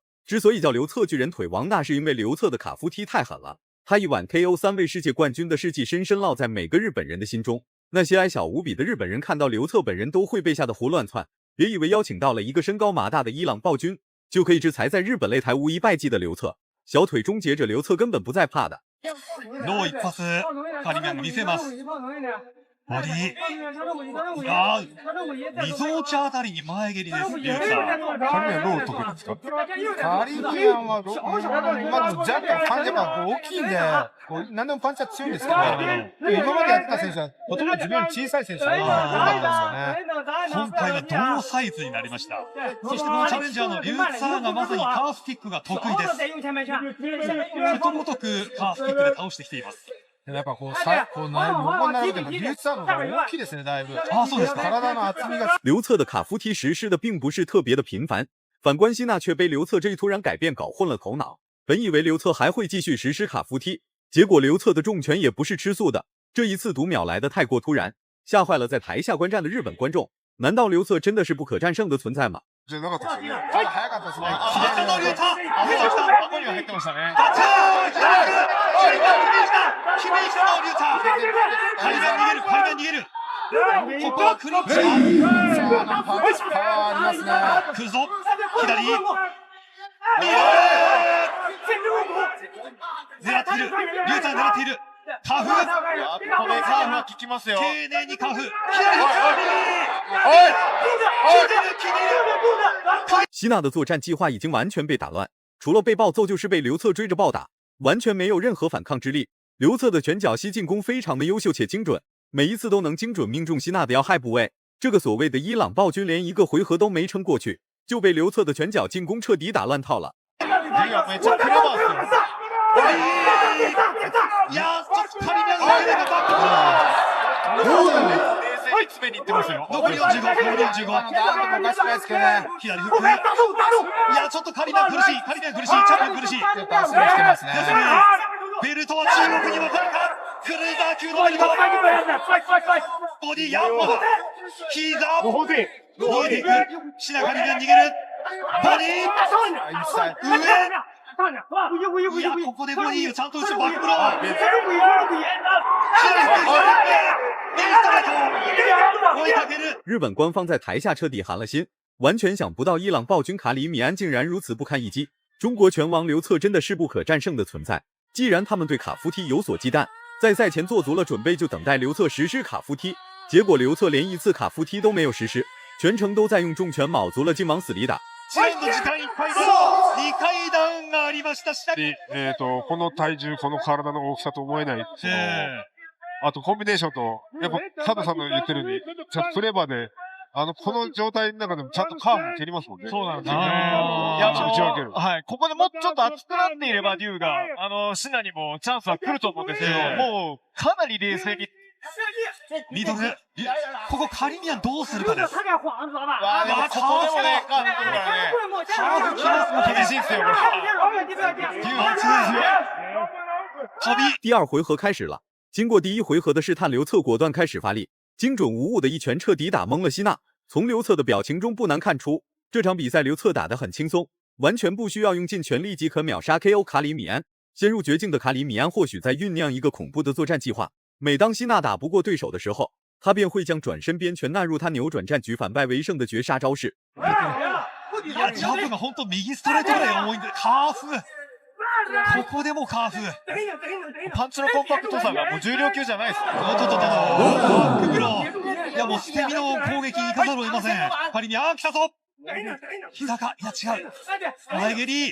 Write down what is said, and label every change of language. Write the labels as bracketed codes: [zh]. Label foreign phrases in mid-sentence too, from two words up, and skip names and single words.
[zh] 之所以叫刘策巨人腿王，那是因为刘策的卡夫踢太狠了，他一晚 KO 3位世界冠军的事迹深深烙在每个日本人的心中。那些矮小无比的日本人看到刘策本人都会被吓得胡乱窜，别以为邀请到了一个身高马大的伊朗暴君就可以制裁在日本擂台无一败绩的刘策。小腿终结者刘策根本不在怕的。 [ja] ロー一発、カリミアンが見せます。ボディあー、みぞおちあたりに前蹴りです。リュウさん。カリミアンロー得意ですか？カリミアンはまず若干パンチが大きいんで、何でもパンチは強いんですけど、今までやってた選手はほとんど自分より小さい選手が多かったですよね。今回は同サイズになりました。そしてこのチャレンジャーのリュウさんがまさにカーフキックが得意です。ことごとくカーフキックで倒してきています。やっぱ横に並べてもリュウさんの方が大きいですね、だいぶ。そうですか。体の厚みが。 [zh] 刘策的卡夫踢实施的并不是特别的频繁，反观希纳却被刘策这一突然改变搞混了头脑。本以为刘策还会继续实施卡夫踢，结果刘策的重拳也不是吃素的，这一次读秒来的太过突然，吓坏了在台下观战的日本观众。难道刘策真的是不可战胜的存在吗？ [ja] じゃなかったですよね。早かったですね。左のリュウタ、ここには入ってましたね。決めに来たのリュウタ。階段逃げる、階段逃げる。ここはクロッチ。パワーありますね。来るぞ。左。狙っている。リュウタ狙っている。カフ。これカーフは効きますよ。丁寧にカフ。左。 [zh] 希纳的作战计划已经完全被打乱，除了被暴揍就是被刘策追着暴打，完全没有任何反抗之力。刘策的拳脚膝进攻非常的优秀且精准，每一次都能精准命中希纳的要害部位。这个所谓的伊朗暴君连一个回合都没撑过去，就被刘策的拳脚进攻彻底打乱套了。 [ja] いや、ちょっとカリミアンがバック。滑り行ってますよ。残り45、残り45。おかしくないですけどね。左フック。いや、ちょっとカリミアン苦しい、カリミアン苦しい、チャンピオン苦しい。足が来てますね。ベルトは中国に渡るか。クルーザー級のベルト。ボディヤンマだ。膝。逃げていく。シナカリミアン逃げる。ボディ。上。いや、ここでボディをちゃんと打つバックブロー。 [zh] 日本官方在台下彻底寒了心，完全想不到伊朗暴君卡里米安竟然如此不堪一击。中国拳王刘策真的是不可战胜的存在。既然他们对卡夫踢有所忌惮，在赛前做足了准备，就等待刘策实施卡夫踢。结果刘策连一次卡夫踢都没有实施，全程都在用重拳卯足了劲往死里打。 [ja] 試合の時間いっぱいです。2回ダウンがありました。この体重、この体の大きさと思えない。あとコンビネーションと、やっぱ佐藤さんの言ってるように、ちょっとクレバーで、この状態の中でもちゃんとカーブ蹴りますもんね。そうなんですよ。いや、打ち分ける。はい。ここでもうちょっと熱くなっていれば、デューが、シナにもチャンスは来ると思うんですけど、もう、かなり冷静にミドル。ここカリミアンどうするかです。わあ、でもここでもね、カーブこれね。カーブ来ますも厳しいっすよ、これ。飛び。 [zh] 第二回合开始了，经过第一回合的试探，刘策果断开始发力，精准无误的一拳彻底打懵了希娜。从刘策的表情中不难看出，这场比赛刘策打得很轻松，完全不需要用尽全力即可秒杀 KO 卡里米安。陷入绝境的卡里米安或许在酝酿一个恐怖的作战计划。每当希娜打不过对手的时候，他便会将转身边拳纳入他扭转战局、反败为胜的绝杀招式。 [ja] いや、ジャブが本当右ストレートぐらい重いんで、カーフ。ここでもカーフ。パンチのコンパクトさがもう重量級じゃないです。おっとっとっと、バックブロー。いや、もう捨て身の攻撃に行かざるを得ません。カリミアン、来たぞ。膝か、いや違う。前蹴り。